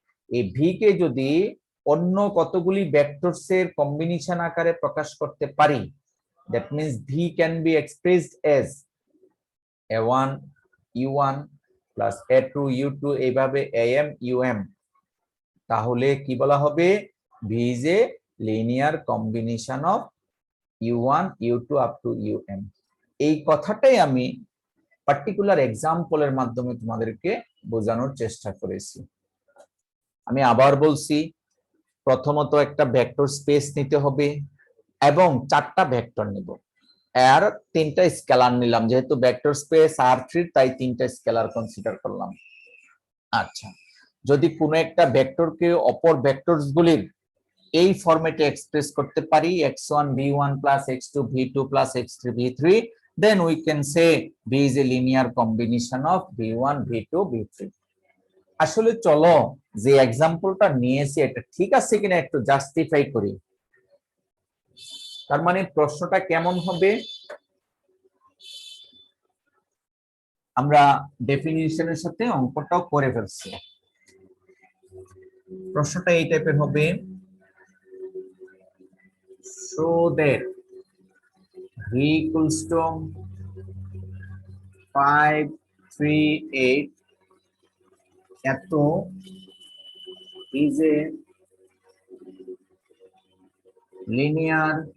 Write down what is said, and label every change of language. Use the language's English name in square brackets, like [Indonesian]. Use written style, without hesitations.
[Bangla] এই V K যদি অন্য কতগুলি ভেক্টরস এর কম্বিনেশন আকারে প্রকাশ করতে পারি, [English] that means v can be expressed as a1 u1 plus a2 u2 [Bangla] এইভাবে am um, তাহলে কি বলা হবে? [English] v is a linear combination of u1 u2 up to um। [Bangla] এই কথাটাই আমি পার্টিকুলার এক্সাম্পলের মাধ্যমে তোমাদেরকে বোঝানোর চেষ্টা করেছি। আমি আবার বলছি, প্রথমত একটা ভেক্টর স্পেস নিতে হবে এবং চারটা ভেক্টর নিব, আর তিনটা স্কেলার নিলাম। যেহেতু ভেক্টর স্পেস R3 তাই তিনটা স্কেলার কনসিডার করলাম। আচ্ছা, যদি কোনো একটা ভেক্টরকে অপর ভেক্টরস গুলির এই ফরম্যাটে এক্সপ্রেস করতে পারি, [English] x1 v1 plus x2 v2 plus x3 v3, then we can say v is a linear combination of v1 v2 v3। [Bangla] আসলে চলো যে এক্সাম্পলটা নিয়েছি এটা ঠিক আছে কিনা একটু জাস্টিফাই করি। তার মানে প্রশ্নটা কেমন হবে? আমরা ডেফিনিশনের সাথে অঙ্কটাও করে ফেলছি। প্রশ্নটা এই টাইপের হবে, [English] so that v equals to 5 3 8 [Bangla] এত [English] is a linear